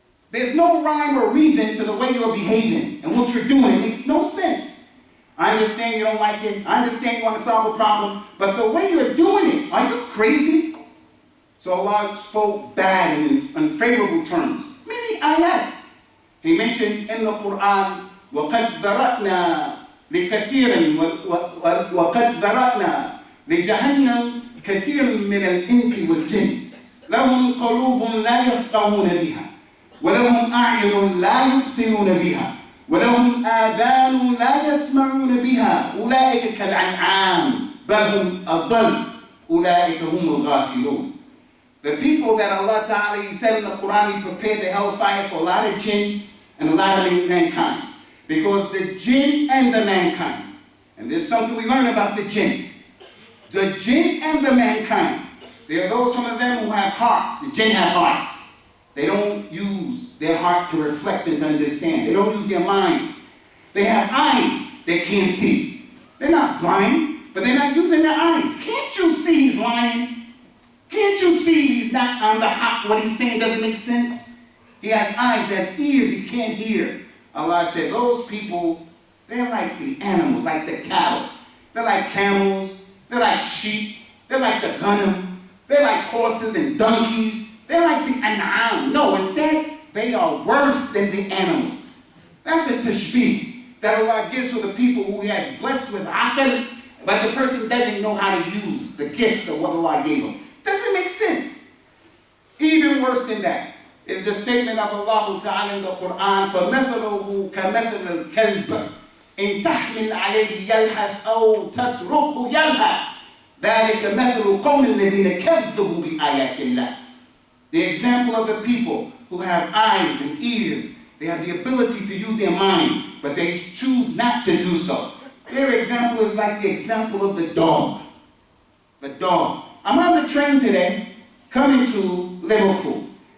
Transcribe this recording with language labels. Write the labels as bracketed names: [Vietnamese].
[English] There's no rhyme or reason to the way you're behaving and what you're doing. It makes no sense. I understand you don't like it. I understand you want to solve a problem. But the way you're doing it, are you crazy? So Allah spoke bad and in unfavorable terms. Many ayat. He mentioned in the Quran, [Arabic] وَقَدْ ذَرَأْنَا لِكَثِيرٍ وَقَدْ ذَرَأْنَا لِجَهَنَّمْ كَثِيرٍ مِّنَ الْإِنسِ وَالْجِنِّ لَهُمْ قُلُوبٌ لَا يَفْقَهُونَ بِهَا وَلَهُمْ أَعْيُنٌ لَا يُبْصِرُونَ بِهَا وَلَهُمْ آذَانٌ لَا يَسْمَعُونَ بِهَا أُولَٰئِكَ كَالْأَنْعَامِ بَلْ هُمْ أَضَلُّ أُولَٰئِكَ هُمُ الْغَافِلُونَ. [English] The people that Allah Ta'ala, He said in the Quran, He prepared the hellfire for a lot of jinn and a lot of mankind. Because the jinn and the mankind, and there's something we learn about the jinn. The jinn and the mankind, there are those, some of them who have hearts. The jinn have hearts. They don't use their heart to reflect and to understand. They don't use their minds. They have eyes they can't see. They're not blind, but they're not using their eyes. Can't you see he's lying? Can't you see he's not on the hop? What he's saying doesn't make sense? He has eyes, he has ears, he can't hear. Allah said, those people, they're like the animals, like the cattle. They're like camels, they're like sheep, they're like the ghanim, they're like horses and donkeys. They're like the an'am. No, instead, they are worse than the animals. That's a tashbih that Allah gives to the people who He has blessed with aql, but the person doesn't know how to use the gift of what Allah gave him. Doesn't make sense. Even worse than that is the statement of Allah Ta'ala in the Quran, [Arabic] فَمَثَلُهُ كَمَثَلِ الْكَلْبِ إِن تَحْمِلْ عَلَيْهِ يَلْهَثْ أَوْ تَتْرُكْهُ يَلْهَثْ ذَلِكَ مَثَلُ قَوْمِ الَّذِينَ كَذَّبُوا بِآيَاتِ اللَّهِ. [English] The example of the people who have eyes and ears, they have the ability to use their mind, but they choose not to do so. Their example is like the example of the dog. The dog. I'm on the train today, coming to Liverpool.